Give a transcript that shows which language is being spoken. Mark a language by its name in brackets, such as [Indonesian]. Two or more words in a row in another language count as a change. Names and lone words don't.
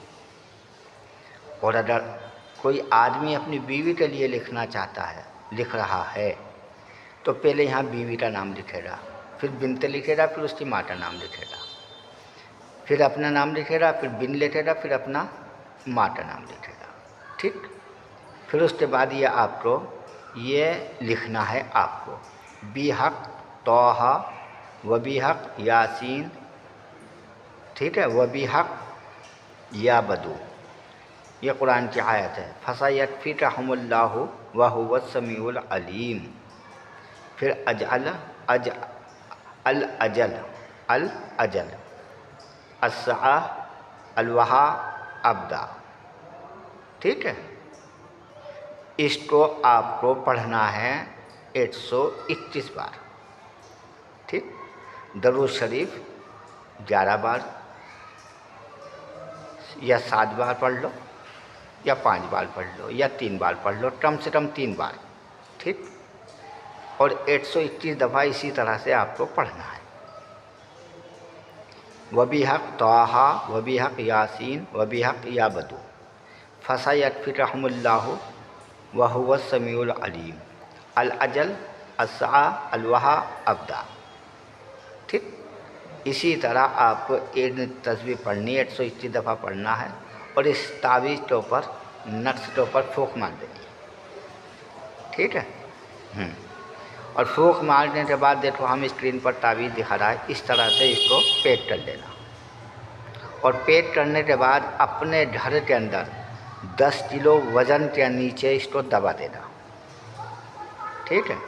[Urdu] اور اگر کوئی آدمی اپنی بیوی کے لیے لکھنا چاہتا ہے، لکھ رہا ہے، تو پہلے یہاں بیوی کا نام لکھے گا، پھر بنت لکھے گا، پھر اس کی ماں کا نام لکھے گا، پھر اپنا نام لکھے گا، پھر بن لکھے گا، پھر اپنا ماں کا نام لکھے گا، ٹھیک. پھر اس کے بعد یہ آپ کو یہ لکھنا ہے آپ کو [Arabic] بحق طه و بحق يس, [Urdu] ٹھیک ہے, [Arabic] و بحق يا بدو, [Urdu] یہ قرآن کی آیت ہے. [Arabic] فسيكفيكهم الله و هو السميع العليم. پھر العجل العج ال العجل ال العجل الساعة الوحا أبدا, [Urdu] ٹھیک ہے. اس کو آپ کو پڑھنا ہے 121 بار، ٹھیک. درود شریف 11 بار یا 7 بار پڑھ لو، یا 5 بار پڑھ لو، یا 3 بار پڑھ لو، کم سے کم 3 بار، ٹھیک. اور 121 دفعہ اسی طرح سے آپ کو پڑھنا ہے. [Arabic] وبحق طه وبحق يس وبحق يا بدو فسيكفيكهم الله و هو السميع العليم العجل الساعة الوحا أبدا, [Urdu] ठीक। اسی طرح آپ کو ایک تسبیح پڑھنی ہے، 121 دفعہ پڑھنا ہے، اور اس تعویذ کے اوپر نقش کے اوپر پھونک مار دینی، ٹھیک ہے. اور پھونک مارنے کے بعد دیکھو ہم اسکرین پر تعویذ دکھا رہا ہے، اس طرح سے اس کو پیک کر لینا، اور پیک کرنے کے بعد اپنے گھر کے اندر 10 کلو وزن کے نیچے اس کو دبا دینا، ٹھیک ہے.